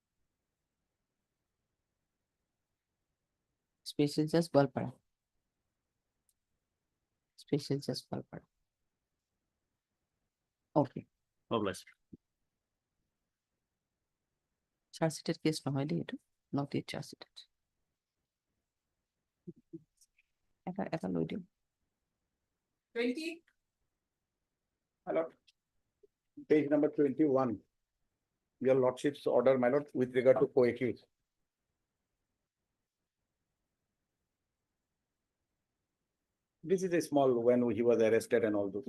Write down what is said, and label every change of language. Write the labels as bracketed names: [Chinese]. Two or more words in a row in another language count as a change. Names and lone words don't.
[English] Special judge Goalpara. Special judge Goalpara. Okay. Charge sheeted case [Assamese] নহয় দেই এইটো, [English] not yet charge sheeted. [Assamese] এটা লৈ দিম. [English] 20. My lord, page number 21. Your lordship's order, my lord, with regard to co-accused. This is a small when he was arrested and all those.